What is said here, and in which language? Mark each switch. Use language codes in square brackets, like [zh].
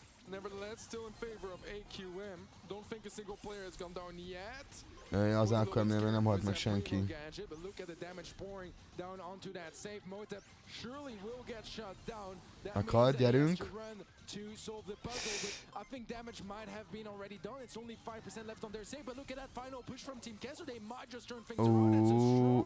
[en] Nevertheless, still in favor of AQM. Don't think a single player has gone down yet. [hu] Az AQM-nél még nem halt meg senki. [en] But look at the damage pouring down onto that safe. Motep surely will get shut down. [hu] Akad, gyerünk. [en] To solve the puzzle, but I think damage might have been already done. It's only 5% left on their save, but look at that final push from Team Kesso. They might just turn things around.